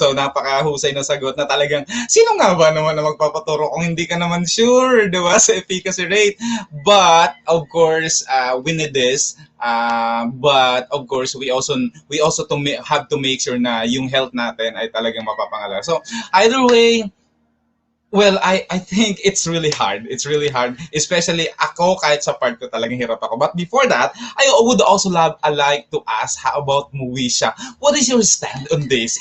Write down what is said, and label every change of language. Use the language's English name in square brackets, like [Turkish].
[Filipino] So, napakahusay na sagot na talagang, sino nga ba naman na magpapaturo kung hindi ka naman sure, di ba, sa efficacy rate? [English] But, of course, we need this. But, of course, we also have to make sure [Filipino] na yung health natin ay talagang mapapangalaga. [English] So, either way, well, I think it's really hard. It's really hard. [Filipino] Especially ako, kahit sa part ko talagang hirap ako. [English] But before that, I would also like to ask, how about Moesha? What is your stand on this?